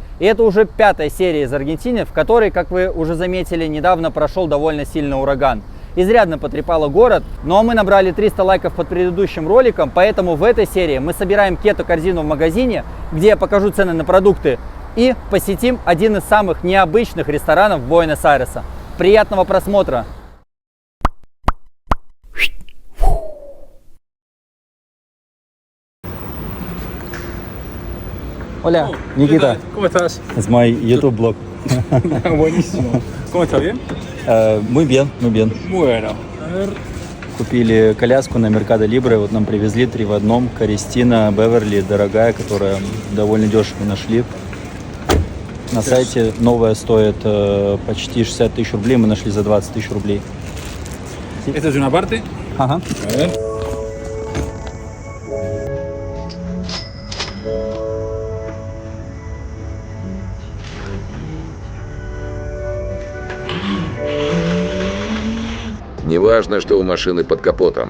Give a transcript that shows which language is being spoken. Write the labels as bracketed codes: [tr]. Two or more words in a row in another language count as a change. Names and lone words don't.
[ru] И это уже 5-я серия из Аргентины, в которой, как вы уже заметили, недавно прошел довольно сильный ураган. Изрядно потрепало город, но мы набрали 300 лайков под предыдущим роликом, поэтому в этой серии мы собираем кето-корзину в магазине, где я покажу цены на продукты, и посетим один из самых необычных ресторанов Буэнос-Айреса. Приятного просмотра! [es] Hola, Nikita. ¿Cómo estás? [en] It's my YouTube blog. [es] Buenísimo. ¿Cómo estás? ¿Bien? Muy bien, muy bien. Bueno, a ver. [ru] Купили коляску на Меркадо Либре, вот нам привезли 3 в одном. Користина Беверли, дорогая, которая довольно дешево нашли. На сайте новая стоит почти 60 тысяч рублей, мы нашли за 20 тысяч рублей. [es] Esta es una parte. [ru] Ага. [es] A ver. [ru] Неважно, что у машины под капотом.